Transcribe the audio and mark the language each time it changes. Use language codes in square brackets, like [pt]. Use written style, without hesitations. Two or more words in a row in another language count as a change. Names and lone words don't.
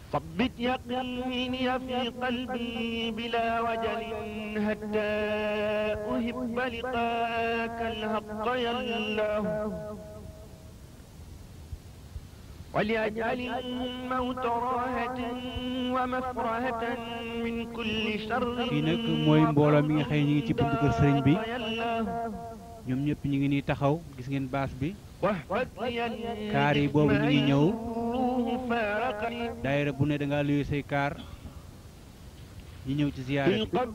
[ar] ثبت يقيني في قلبي بلا وجل حتى أحب لقاك الحق يا الله وليجعل الموت راحة ومفرحة من كل شر [wo] fii nag mooy mbooloo mi nga xëy ñu ngi ci buntu kër sëriñ bi ñoom ñëpp ñu ngi nii taxaw gis ngeen baas bi kaar yi boobu ñu ngi ñëw daayira bu ne da ngaa luye say kaar ñi ñëw ci ziyaare bi